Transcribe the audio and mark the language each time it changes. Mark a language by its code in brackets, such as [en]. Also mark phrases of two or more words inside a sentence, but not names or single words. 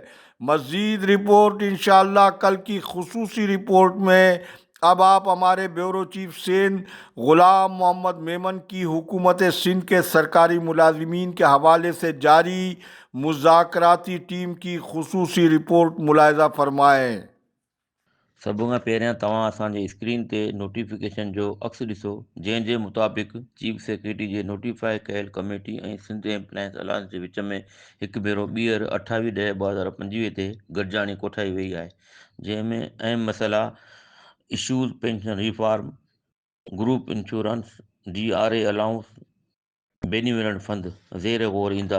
[ur] مزید رپورٹ انشاءاللہ کل کی خصوصی رپورٹ میں اب آپ ہمارے بیورو چیف سندھ غلام محمد میمن کی حکومت سندھ کے سرکاری ملازمین کے حوالے سے جاری مذاکراتی ٹیم کی خصوصی رپورٹ ملاحظہ فرمائیں۔ [sd] سب کھاں پہریاں تواں اساں جی اسکرین تے نوٹیفिकेशन جو عکس ॾिसो، जंहिं जे मुताबिक़ [en] chief secretary [sd] जे नोटिफाई कयल कमेटी ऐं सिंध [en] Employees Alliance [sd] जे विच में हिकु भेरो ॿीहर 28/10/2025 ते गॾिजाणी कोठाई वई आहे, जंहिं में अहम मसइला [en] issues pension reform, group insurance, DRA allowance, benevolent fund [sd] ज़ेर गौर ईंदा।